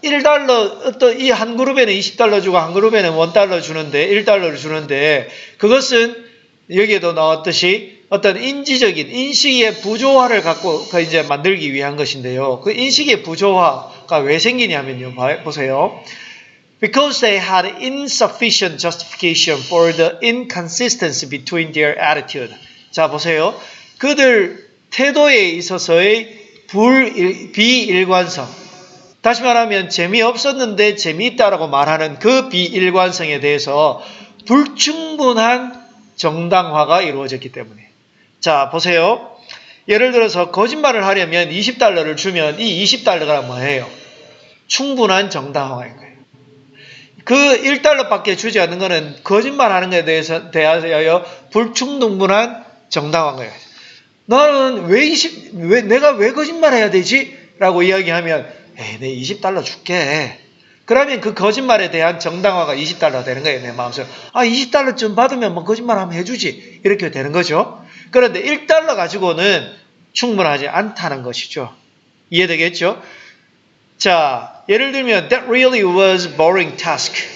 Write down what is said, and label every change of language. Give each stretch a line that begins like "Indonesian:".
Korean: $1, 어떤 이 한 그룹에는 $20 주고 한 그룹에는 $1 주는데, $1를 주는데, 그것은 여기에도 나왔듯이 어떤 인지적인, 인식의 부조화를 갖고 이제 만들기 위한 것인데요. 그 인식의 부조화가 왜 생기냐면요. 보세요.
English: Because they had insufficient justification for the inconsistency between their attitude.
Korean: 자, 보세요. 그들 태도에 있어서의 비일관성. 다시 말하면 재미없었는데 재미있다라고 말하는 그 비일관성에 대해서 불충분한 정당화가 이루어졌기 때문에. 자, 보세요. 예를 들어서 거짓말을 하려면 $20를 주면 이 $20가 뭐예요? 충분한 정당화인 거예요. 그 $1밖에 주지 않는 것은 거짓말하는 것에 대하여 불충분한 정당한 거예요. 나는 내가 왜 거짓말해야 되지? 라고 이야기하면 내 $20 줄게. 그러면 그 거짓말에 대한 정당화가 $20 되는 거예요. 내 마음속에. 20달러쯤 받으면 뭐 거짓말하면 해주지. 이렇게 되는 거죠. 그런데 $1 가지고는 충분하지 않다는 것이죠. 이해되겠죠? 자, 예를 들면
English: that really was boring task.